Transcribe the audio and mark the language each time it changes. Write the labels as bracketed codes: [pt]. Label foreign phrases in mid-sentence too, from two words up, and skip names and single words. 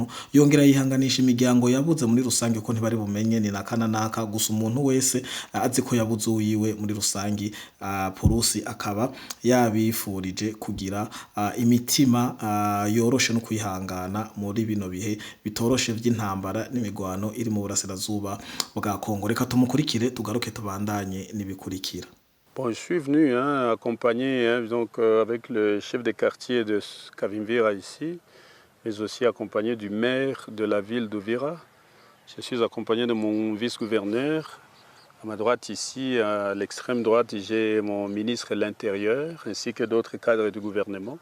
[rn] yongera yihanganisha imiryango yabuze muri rusange ko ntibari bumenye ni nakana naka gusa umuntu wese azi ko yabuze uyiwe muri rusangi Purusi akaba yabifurije kugira imitima yoroshe no kwihangana muri bino bihe bitoroshe vy'intambara n'imigwano iri mu burasirazuba bwa Kongo reka tumukurikire tugaruke tubandanye nibikurikira. [fr] Bon, je suis venu accompagné donc, avec le chef des quartiers de Kavimvira ici, mais aussi accompagné du maire de la ville d'Uvira. Je suis accompagné de mon vice-gouverneur. À ma droite ici, à l'extrême droite, j'ai mon ministre de l'Intérieur ainsi que d'autres cadres du gouvernement.